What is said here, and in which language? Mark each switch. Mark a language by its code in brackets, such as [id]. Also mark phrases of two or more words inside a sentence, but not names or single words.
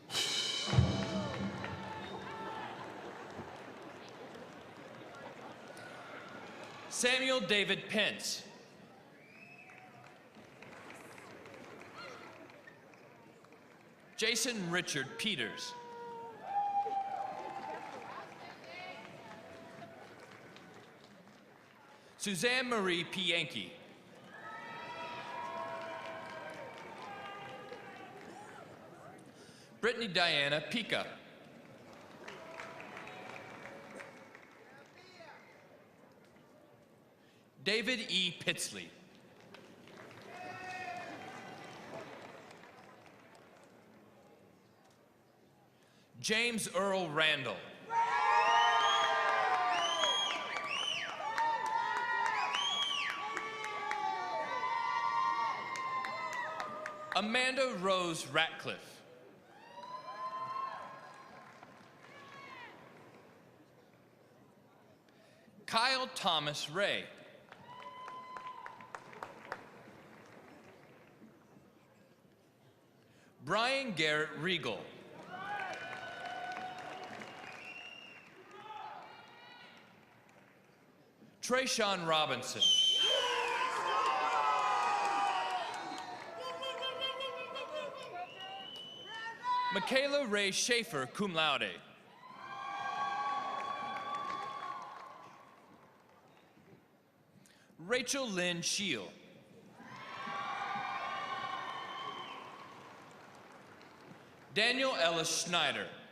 [en] Samuel David Pence. Jason Richard Peters. Suzanne Marie Pianki. Brittany Diana Pica. David E. Pitsley. James Earl Randall. Amanda Rose Ratcliffe. Kyle Thomas Ray. Brian Garrett Regal. Trayshawn Robinson. [la] Michaela Ray Schaefer, cum laude. [en] Rachel Lynn Scheel. Daniel Ellis Schneider.